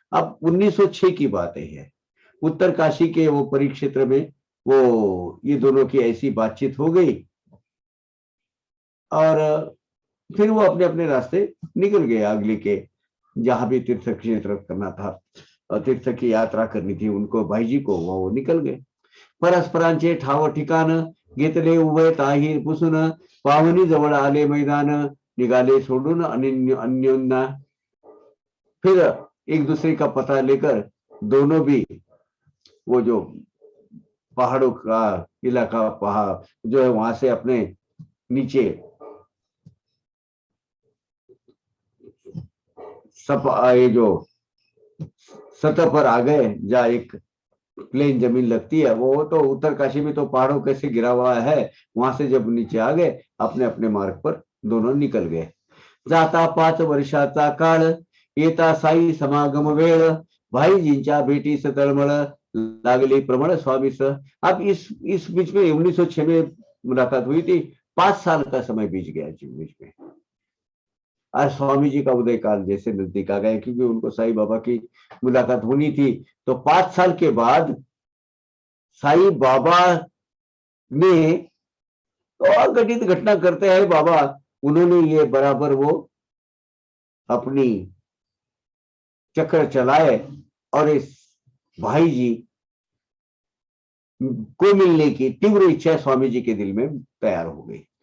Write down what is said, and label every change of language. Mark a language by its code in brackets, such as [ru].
[hi] अब 1906 की बात है, उत्तर काशी के वो परिक्षेत्र में वो ये दोनों की ऐसी बातचीत हो गई, और फिर वो अपने अपने रास्ते निकल गए अगले के, जहां भी तीर्थ क्षेत्र करना था और तीर्थ की यात्रा करनी थी उनको, भाई जी को, वो निकल गए। [mr] परस्परांचे ठाव ठिकाण घेतले उभय ताही पुसून, पाहुणी जवळ आले मैदान, निघाले सोडून अन्योन्या। [hi] फिर एक दूसरे का पता लेकर दोनों भी वो जो पहाड़ों का इलाका, पहाड़ जो है, वहां से अपने नीचे ये जो सतह पर आ गए, जहाँ एक प्लेन जमीन लगती है, वो तो उत्तर काशी में तो पहाड़ों कैसे गिरा हुआ है, वहां से जब नीचे आ गए अपने अपने मार्ग पर दोनों निकल गए। [mr] जाता 5 वर्षाचा काळ, येता साई समागम वेळ, भाईजींच्या भेटीस तळमळ, लागली प्रमळ स्वामीस। [hi] अब इस बीच में 1906 में मुलाकात हुई थी, 5 साल का समय बीत गया जी बीच में। आज स्वामी जी का उदय काल जैसे नजदीक आ गए, क्योंकि उनको साईं बाबा की मुलाकात होनी थी। तो 5 साल के बाद साईं बाबा ने तो अघटित घटना करते हैं बाबा, उन्होंने ये बराबर वो अपनी चक्र चलाए, और इस भाई जी को मिलने की तीव्र इच्छा स्वामी जी के दिल में तैयार हो गई।